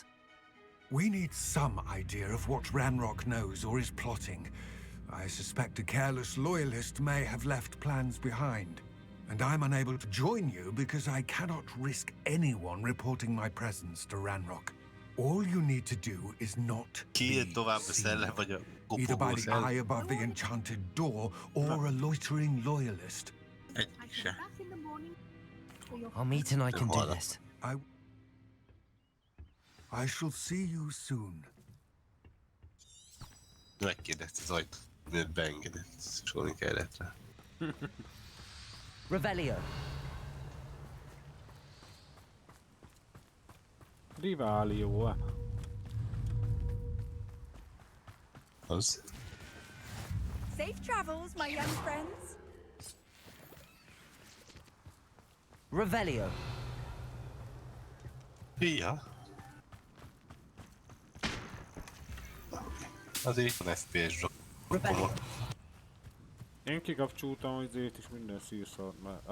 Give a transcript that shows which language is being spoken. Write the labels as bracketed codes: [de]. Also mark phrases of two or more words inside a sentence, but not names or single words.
[en] We need some idea of what Ranrock knows or is plotting. I suspect a careless loyalist may have left plans behind. And I'm unable to join you because I cannot risk anyone reporting my presence to Ranrock. All you need to do is not [hu] Ki [en] be [hu] tovább a [en] seen. [hu] szellem, vagy a [en] Either by [hu] kopogó [en] the [hu] szellem? [en] eye above the enchanted door or a loitering loyalist. [hu] Egyik se. [en] Amit and I can do Hold on. this. I shall see you soon. [hu] Megkérdezte az ajtót. Miért beengedett? Szólni kellett rá. [en] Revelio. [hu] Riválió, Az. [en] Safe travels, my young friends. Revelio. [hu] Fia? Azért van FPS [en] Revelio. [hu] Én kikapcsoltam az izét is minden szírszart, mert...